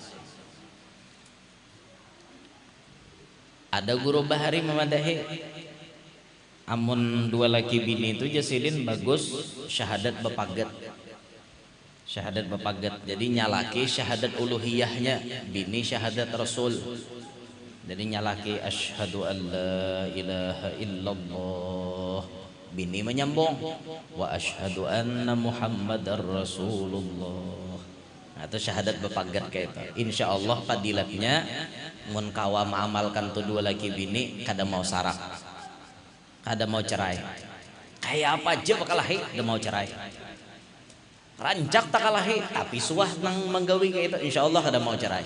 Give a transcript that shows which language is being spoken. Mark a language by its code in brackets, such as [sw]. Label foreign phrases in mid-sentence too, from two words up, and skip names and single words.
[bjn] Ada guru bahari memadahi amun dua laki bini itu jasilin bagus syahadat bepaget. Syahadat bepaget. Jadi nyalaki syahadat uluhiyahnya, bini syahadat rasul. Jadi nyalaki [ar] أشهد أن لا إله إلا الله, [bjn] bini menyambung [ar] وأشهد أن محمدا رسول الله. [bjn] Nah, itu syahadat bepaget kayak itu. Insyaallah fadilatnya mun kawa mengamalkan tuh dua laki bini kada mau sarak, kada mau cerai. Kayak apa aja bakal lahi kada mau cerai. Rancak tak kalahi tapi suah nang menggawi kayak itu insyaallah kada mau cerai.